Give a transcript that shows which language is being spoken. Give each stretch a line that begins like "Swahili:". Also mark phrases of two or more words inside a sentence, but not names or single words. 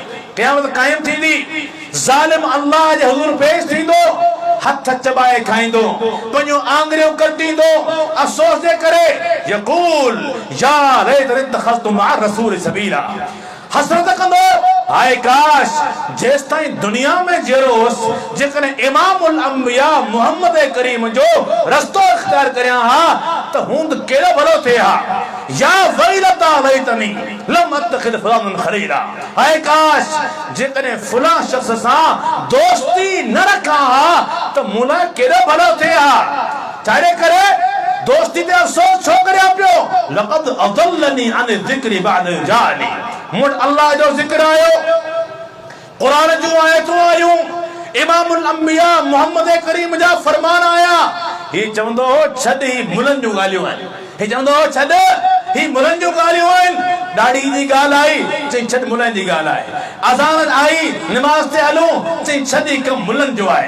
Sindhi: क़यामत क़ाइम थींदी, ज़ालिम अल्लाह जे हुज़ूर पेश थींदो, हथ चबाए खाईंदो, पंहिंजूं आंगुरियूं कटींदो, अफ़सोस जे करे
Arabic: يقول يا ليتني اتخذت مع الرسول سبيلا,
Sindhi: हसरत कंदो, हाय काश जेसिताईं दुनिया में जहिड़ो होसि, जेकॾहिं इमामुल अंबिया मुहम्मद करीम जो रस्तो इख्तियार करियां हा त हूंद कहिड़ो भलो थिए हा।
Arabic: يا ويلتا ليتني لم أتخذ فلانا خليلا,
Sindhi: हाय काश जेकॾहिं फलां शख़्स सां दोस्ती न रखां हा त मूं लाइ कहिड़ो भलो थिए हा। छाड़े करे दोस्ती ते अफ़सोस छो करियां पियो,
Arabic: لقد أضلني عن ذكري بعد جاءني,
Sindhi: मूं अल्लाह जो ज़िक्र आयो, क़ुरान जूं आयतूं आयूं, इमामुल अंबिया मुहम्मद करीम जा फरमान आया। ही चवंदो हो छॾ ही मुलनि जूं ॻाल्हियूं आहिनि, ही चवंदो हो छॾ ही मुलनि जूं ॻाल्हियूं आहिनि। ॾाढ़ी जी ॻाल्हि आई, चई छॾ मुलनि जी ॻाल्हि आहे। अज़ान आई, निमाज़ ते हलूं, चई छॾ ही कमु मुलनि जो आहे।